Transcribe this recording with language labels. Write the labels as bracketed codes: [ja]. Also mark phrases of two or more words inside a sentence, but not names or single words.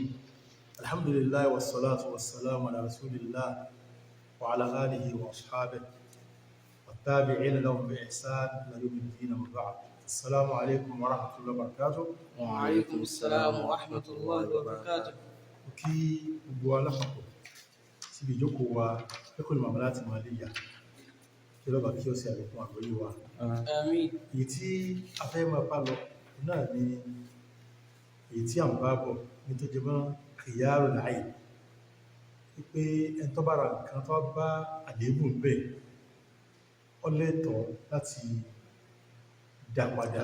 [ar] الحمد لله والصلاة والسلام على رسول الله وعلى آله وأصحابه والتابعين لهم بإحسان إلى يوم الدين وبعد. السلام عليكم ورحمة الله وبركاته. وعليكم السلام ورحمة الله وبركاته. [yo] kí gbogbo alápapọ̀ síbi ìjókòó wa lẹ́kọ̀ọ́ [ar] المعاملات المالية [yo] kí lọ́ba kí ó sì àlékún àgbọ́yé wa. Àmín. Èyí tí a fẹ́ máa bá lọ náà ni èyí tí à ń bá bọ̀ ní tó jẹ mọ́ [ar] خيار العيب, [yo] wípé ẹni tó bá ra nǹkan tó bá àléébù ń bẹ ó lẹ́tọ̀ọ́ láti dá padà.